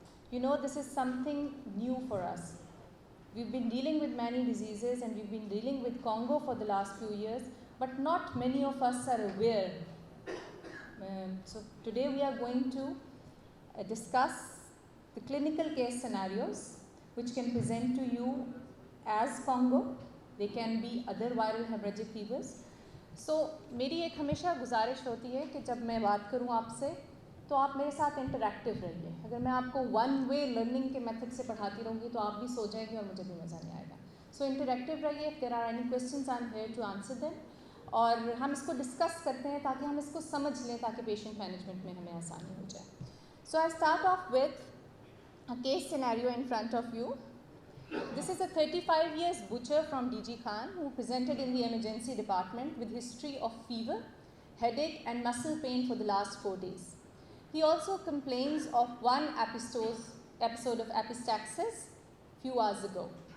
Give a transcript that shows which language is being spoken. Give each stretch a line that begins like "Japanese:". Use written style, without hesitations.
English: You know, this is something new for us. We've been dealing with many diseases and we've been dealing with Congo for the last few years, but not many of us are aware. So today we are going to discuss the clinical case scenarios which can present to you as Congo. They can be other viral hemorrhagic fevers.
Hindi: So मेरी एक हमेशा गुजारिश होती है कि जब मैं बात करूँ आपसे तो आप मेरे साथ इंटरैक्टिव रहिए. अगर मैं आपको वन वे लर्निंग के मेथड से पढ़ाती रहूँगी तो आप भी सो जाएंगे और मुझे भी मज़ा नहीं आएगा. सो इंटरैक्टिव रहिए.
English: If there are any questions I am here to answer them.
Hindi: और हम इसको डिस्कस करते हैं ताकि हम इसको समझ लें, ताकि पेशेंट मैनेजमेंट में हमें आसानी हो जाए.
English: So I start off with a case scenario in front of you. This is a 35 years butcher from DG Khan who presented in the emergency department with history of fever, headache and muscle pain for the last 4 days. He also complains of one episode of epistaxis few hours ago.